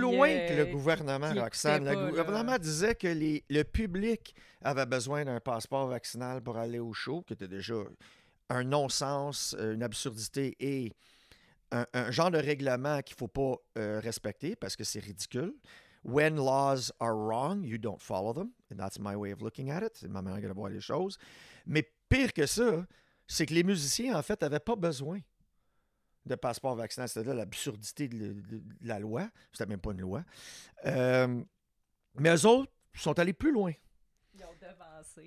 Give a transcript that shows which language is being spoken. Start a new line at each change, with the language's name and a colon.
French: loin que le gouvernement, qui Roxane. écoutaient Le pas, là. gouvernement disait que le public avait besoin d'un passeport vaccinal pour aller au show, qui était déjà un non-sens, une absurdité et un genre de règlement qu'il ne faut pas respecter parce que c'est ridicule.
English: When laws are wrong, you don't follow them. And that's my way of looking at it.
French: C'est ma manière de voir les choses. Mais pire que ça, c'est que les musiciens, en fait, n'avaient pas besoin de passeport vaccinal. C'était là l'absurdité de la loi. C'était même pas une loi. Mais eux autres sont allés plus loin. Ils ont devancé.